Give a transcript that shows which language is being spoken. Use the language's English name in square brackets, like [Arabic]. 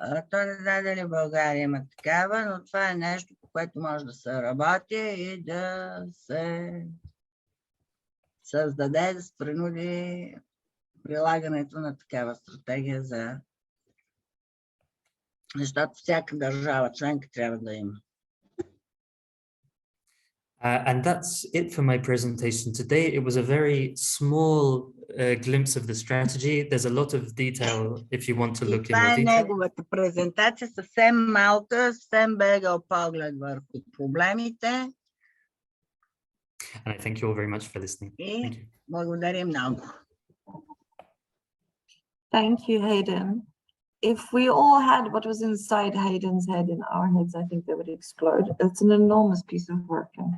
[Bulgarian] Той не знае дали България има такава, но това е нещо, по което може да се работи и да се създаде, да се принуди прилагането на такава стратегия за... Защото всяка държава членка трябва да има. [English] And that's it for my presentation today. It was a very small glimpse of the strategy. There's a lot of detail if you want to look in more [Bulgarian] Това е [English] detail. [Bulgarian] неговата презентация, съвсем малка, съвсем бегал поглед върху проблемите. [English] And I thank you all very much for listening. Thank you. [Bulgarian] Благодарим много. [English] Thank you, Hayden. If we all had what was inside Hayden's head in our heads, I think they would explode. It's an enormous piece of work.